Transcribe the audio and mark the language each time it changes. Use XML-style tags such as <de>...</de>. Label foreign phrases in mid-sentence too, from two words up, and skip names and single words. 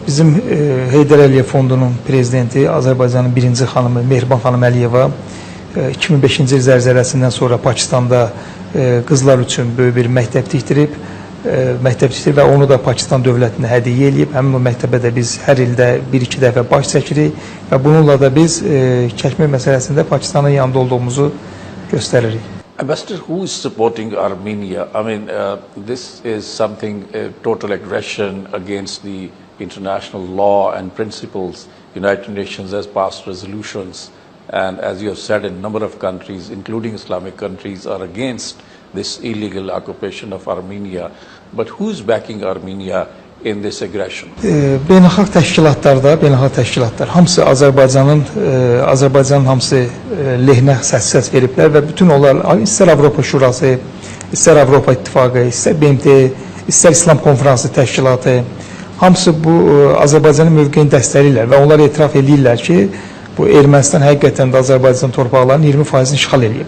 <az>Bizim Heydər Əliyev Fondunun prezidenti Azərbaycanın birinci xanımı Mehriban xanım Əliyeva 2005-ci il zəlzələsindən sonra Pakistanda qızlar üçün böyük bir məktəb tikdirib və onu da Pakistan dövlətinə hədiyyə edib. Həmin o məktəbə də biz hər ildə 1-2 dəfə baş çəkirik və bununla da biz Kəşmir məsələsində Pakistanın yanında olduğumuzu göstəririk.</az> <en>Ambassador, who is supporting Armenia? I mean, this is something, total aggression against the international law and principles. United Nations has passed resolutions, and as you have said, a number of countries, including Islamic countries, are against this illegal occupation of Armenia. But who is backing Armenia in this aggression?</en> <az>Beynəlxalq təşkilatlar hamısı Azərbaycanın hamısı lehinə səs veriblər və bütün onlar istər Avropa Şurası, istər Avropa İttifaqı, istər BMT, istər İslam Konfransı təşkilatı hamısı bu Azərbaycanın mövqeyini dəstəkləyirlər və onlar etiraf edirlər ki, bu Ermənistan həqiqətən də Azərbaycan torpaqlarının 20%-ni işğal edib.</az>